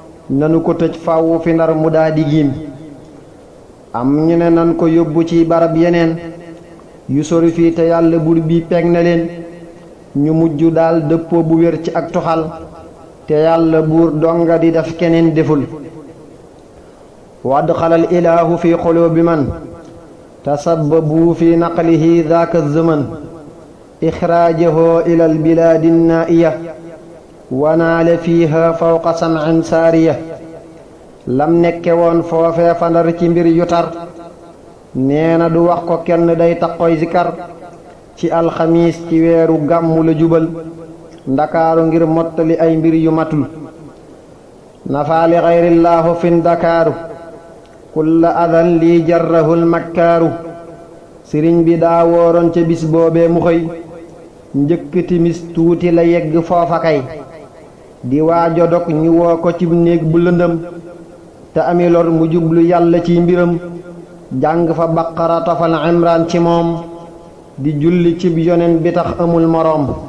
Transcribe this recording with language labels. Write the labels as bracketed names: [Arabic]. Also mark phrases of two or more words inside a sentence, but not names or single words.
[Wolof] Nanu ko tëj fàwwu fi Ndar mu daa di giim. Am ñu ne nan ko yóbbu ci barab yeneen. Yu sori fii te Yàlla buur bi peeg na leen. Ñu mujj daal dëppoo bu wér ci ak toxal. Te Yàlla buur donga di def keneen deful. [Arabic] وأدخل الإله في قلوب من تسببوا في نقله ذاك الزمن إخراجه إلى البلاد النائية ونال فيها فوق سمع سارية. [Wolof] Lam nekke woon foofee fa Ndar ci mbir yu tar. Nee na du wax ko kenn day taqoy zikar. Ci alxamis ci weeru gàmmu la jubal. Ndakaaru ngir mottali ay mbir yu matul. [Arabic] نفى لغير الله في الدكار. كل أذى لي جره المكار. [Wolof] Sëriñ bi daa wooroon ca bis boobee mu xëy. Njëkk timis tuuti la yegg foofa kay. Di waajo dog ñu woo ko ci néeg bu lëndëm. Te ami lor mu jublu Yàlla ci mbiram. Jàng fa Baqara tofal Imraan ci moom. Di julli cib yonen bi tax amul moroom.